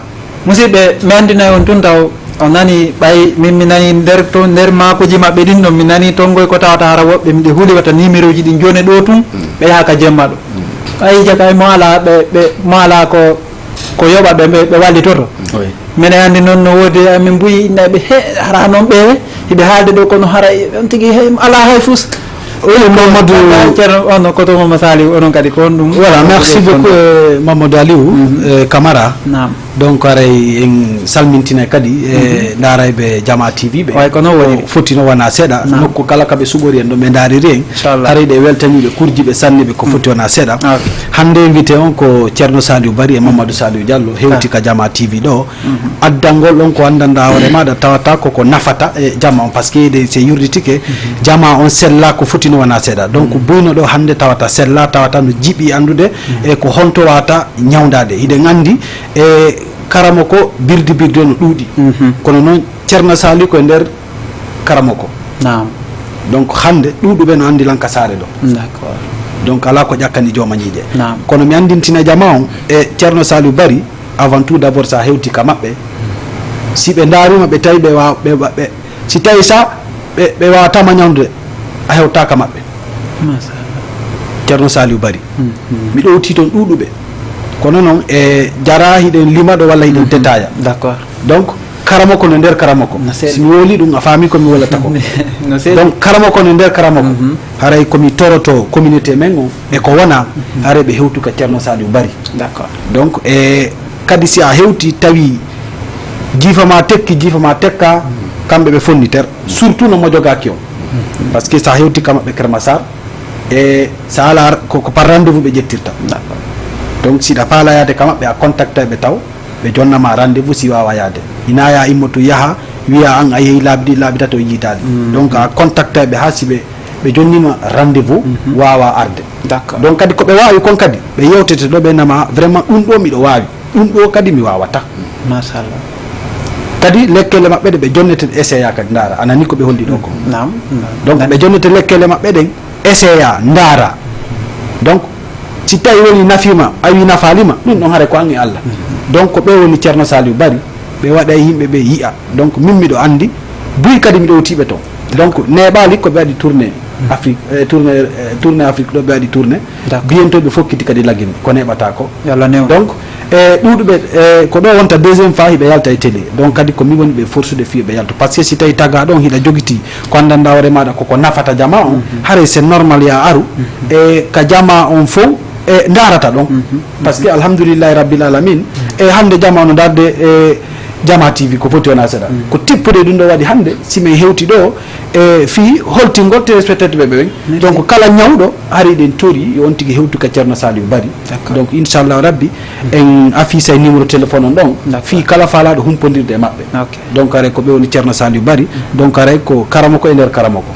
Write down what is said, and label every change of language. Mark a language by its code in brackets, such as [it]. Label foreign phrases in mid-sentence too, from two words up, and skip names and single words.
[ff] musidɓe mi andinayi on tun taw o nani ɓay min mi nani nder makoji maɓɓe ɗin ɗon mi nani tongoy ko tawata hara woɓɓe miɗe huuli wata numéro ji ɗin joni ɗo tun ɓe yaha ka jemma ɗo ɓay jagay mo ala mo ala ko yoɓa ɓe wallitoto mine andi noon no woodi min mbuyi innaɓe hara noon ɓe hiɓe haalde ɗo kono hara on tigui ala hay fus Mamadou ono koto Mamadou Saliou onon kadi ko on ɗum [fr] voilà merci beaucoup [ff] Mamadou Aliou Camara donc aray en salmintina kadi daarayɓe Jama TV ɓe way kono woni foti no wona seeɗa nokku kala kaɓe suɓori en ɗo ɓe daariri en harayɗe weltaniɓe kurjiɓe sanniɓe ko foti wona seeɗa hande invité on ko ceerno Saliou Bari e Mamadou Saliou Diallo hewti ka Jama TV ɗo addangol ɗon ko andanda hoore maɗa tawata koko nafata e Jama on [fr] par ce que [ff] se yurditike Jama on sella ko foti no wona seeɗa donc buyno ɗo hande tawata sella tawata no jiiɓi andude e ko honto wata ñawdade hiɗen andi e karamo ko birdi no ɗuuɗi kono noon ceerno Saliou ko e nder karamo ko donc hande ɗuuɗuɓe no andi lanka saare ɗo donc ala ko ƴakkani jomañiije kono mi andintina Jama on e ceerno Saliou Bari [fr] avant tout d' abord [ff] sa hewti ka maɓɓe si ɓe daarima ɓe tawi ɓe si tawi sa ɓe wawatama ñawdude a hewtaka maɓɓe ceerno Saliou Bari mi ɗowti toon ɗuuɗuɓe kono noon e jara hiɗen limaɗo walla hiɗen détailla donc karamo ko no nder karamo ko somi wooli ɗum a faami komi wolata ko donc karamo ko no nder karamo ko haray komi toroto communauté men o e ko wona haray ɓe hewtu ka ceerno Saliou Bari donc e kadi si a hewti tawi jiifama tekka kamɓe ɓe fonniter surtout no mojogaki on [fr] par ce que [ff] sa hewti ka maɓɓe Kermassar e sa ala ko [fr] par rendez-vous [ff] ɓe ƴettirta donc siɗa faala yaade ka maɓɓe a contacta ɓe taw ɓe jonnama rendez-vous si wawa yaade ina ya immotu yaha wiya an a yeehi laabi tato yiitade donc a contacta ɓe ha si ɓe jonnima rendez-vous wawa arde donc kadi koɓe wawi kon kadi ɓe yewtete ɗo ɓe nama vraiment ɗum ɗo miɗo wawi ɗum ɗo kadi mi wawata machallah kadi lekkele maɓɓe ɗe ɓe jonnete essaya kadi ndaara anani ko ɓe holli ɗo ko donc ɓe jonnete lekkele maɓɓe ɗen essaya ndaara donc si tawi woni nafima a wi nafalima ɗum ɗon haare ko an e Allah donc ɓe woni ceerno Saliou Bari ɓe waɗa yimɓe ɓe yiya donc min miɗo andi buy kadi miɗo wtiɓe toon donc neɓali ko ɓe waɗi [fr] tourné Afrique tourné Afrique [ff] ɗo ɓe waɗi tourné bientôt ɓe fokkiti kadi laguine ko neɓata ko donc e ɗuɗuɓe ko ɗo wonta [fr] deuxiéme fois [ff] hiɓe yalta e télé donc kadi ko mi woni ɓe forsude fi ɓe yalta [fr] par ce que [ff] si tawi tagga ɗon hiɗa joguiti ko andanda hoore maɗa koko nafata Jama on haray c'est normal ya aru e ka Jama on fof e darata ɗon [fr] par ce que [ar] الحمد لله رب العالمين [ff] e hande Jama no darde e Jama TV ko foti wona seeɗa ko tippude ɗum ɗo waɗi hande simin hewti ɗo e fi holtingol téléspectateur ɓe ɓen donc kala ñawɗo hari ɗen tori on tigui hewtu ka ceerno Saliou Bari donc [ar] إن شاء الله ربي [ff] en affiche e numéro téléphone on ɗon fi kala faalaɗo humpodirde e maɓɓe donc aray ko ɓe woni ceerno Saliou Bari donc aray ko karamo ko e nder karamo ko